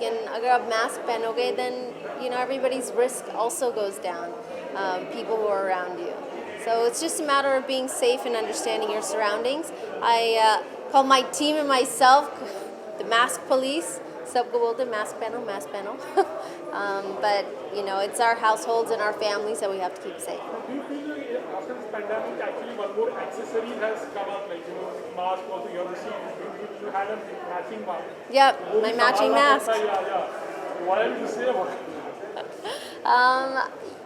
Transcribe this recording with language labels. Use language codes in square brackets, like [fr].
[en] And [hi] अगर आप mask पहनोगे, [en] then, everybody's risk also goes down, people who are around you. So it's just a matter of being safe and understanding your surroundings. I call my team and myself the mask police. [hi] सबको बोलते mask पहनो. [en] But, it's our households and our families that we have to keep safe. Do you feel like after this pandemic, actually one more accessory has come up, like, mask also, you have received, you had a matching mask. Yep, my matching mask. Yeah. What did you say about it?